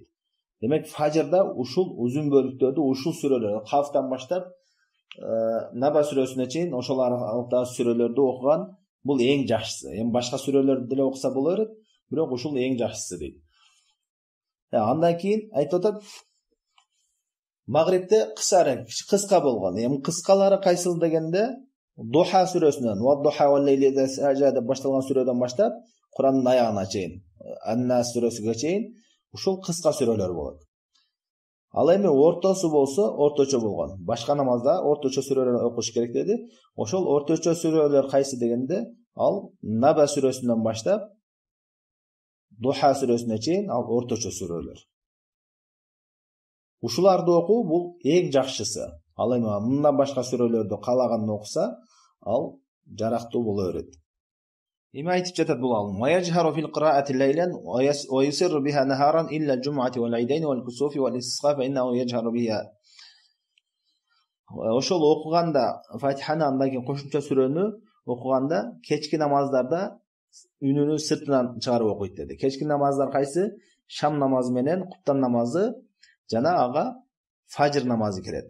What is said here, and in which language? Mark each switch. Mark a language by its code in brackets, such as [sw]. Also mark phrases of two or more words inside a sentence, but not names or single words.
[ky] Демек фажырда ушул uzun бөлүктөрдү, ушул сүрөлөр Кафтан баштап Наба сүрөсүнө чейин ошол аралыктагы сүрөлөрдү окуган бул эң жакшысы. Эми башка сүрөлөрдү деле окуса боло берет, бирок ушул эң жакшысы дейт. Андан кийин айтып атат, Магрибте кыска болгон. Эми кыскалары кайсыл дегенде Духа сүрөсүнөн, [ar] والضحى والليل سجى [ky] деп башталган сүрөдөн баштап Курандын аягына чейин, Ан-Нас сүрөсүгө чейин ушул кыска сүрөлөр болот. Ал эми ортосу болсо орточо болгон. Башка намазда орточо сүрөлөр окуш керек dedi. Ошол орточо сүрөлөр кайсы дегенде ал Наба сүрөсүнөн баштап Духа сүрөсүнө чейин ал орточо сүрөлөр. Ушуларды окуу бул эң жакшысы. Ал эми мындан башка сүрөлөрдү каалаганын окуса, ал жарактуу боло берет. Эми айтып жатат бул алым: [ar] "ويجهر في القراءة ليلا ويسر بها نهارا إلا الجمعة والعيدين والكسوف والاستسقاء فإنه يجهر بها." [ky] Ошол окуганда Фатиханы андан кийин кошумча сүрөнү окуганда кечки намаздарда үнүнү сыртынан чыгарып окуйт деди. Кечки намаздар кайсы? Шам намазы менен куптан намазы жана ага фажр намазы кирет.